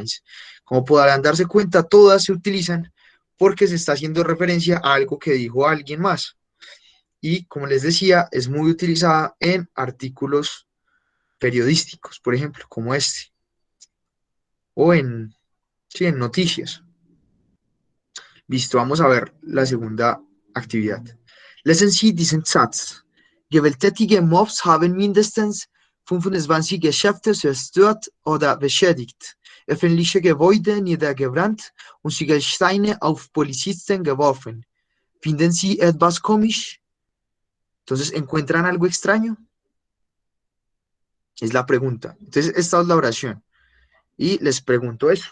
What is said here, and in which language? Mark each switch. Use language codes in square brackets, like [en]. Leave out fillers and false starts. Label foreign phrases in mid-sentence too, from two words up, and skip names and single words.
[es] Como podrán darse cuenta, todas se utilizan porque se está haciendo referencia a algo que dijo alguien más. Y, como les decía, es muy utilizada en artículos periodísticos, por ejemplo, como este. O en noticias. Listo, vamos a ver la segunda actividad. [de] Lesen Sie diesen Satz. Gewalttätige Mobs haben mindestens 25 Geschäfte zerstört oder beschädigt, öffentliche Gebäude niedergebrannt und Ziegelsteine auf Polizisten geworfen. ¿Finden Sie etwas komisch? [es] Entonces, ¿encuentran algo extraño? Es la pregunta. Entonces, esta es la oración. Y les pregunto eso.